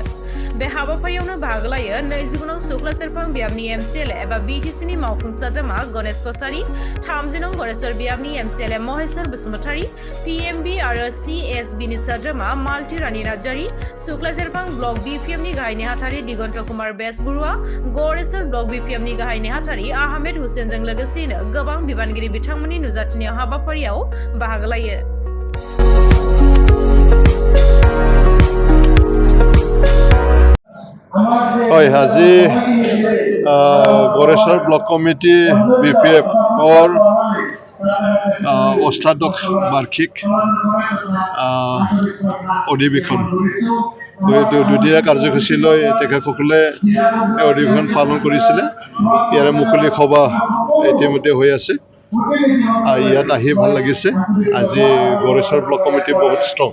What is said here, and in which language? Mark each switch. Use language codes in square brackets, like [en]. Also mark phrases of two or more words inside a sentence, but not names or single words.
[brx] बे हाबाफारियावनो बाहागो लायो 29 नं सुक्ला सेरफां बियाबनि MCLA एबा BTCनि मावफुं सोद्रोमा गणेश कसारी, 30 नं गरेसर बियाबनि MCLA महेश्वर बसुमतारी, PMB आरो CSBनि सोद्रोमा मालती रानी नार्जारी, सुक्ला सेरफां ब्लक BPMनि गाहाय नेहाथारि दिगन्त कुमार बेजबरुवा, गरेसर ब्लक BPMनि गाहाय नेहाथारि आहमेद हुसेनजों लोगोसेनो गोबां बिबानगिरि बिथांमोननि नुजाथिनायाव हाबाफारियाव बाहागो लायो। [as] আজি गरेसर ब्लक कमिटी BPF और অষ্টাদশ বাৰ্ষিক অধিৱেশন দুদিনীয়া কাৰ্যসূচী লৈ তেখেতসকলে অধিৱেশন পালন কৰিছিলে। ইয়াৰে মুকলি সভা ইতিমধ্যে হৈ আছে। ইয়াত আহি ভাল লাগিছে। আজি गरेसर ব্লক কমিটি বহুত ষ্ট্ৰং।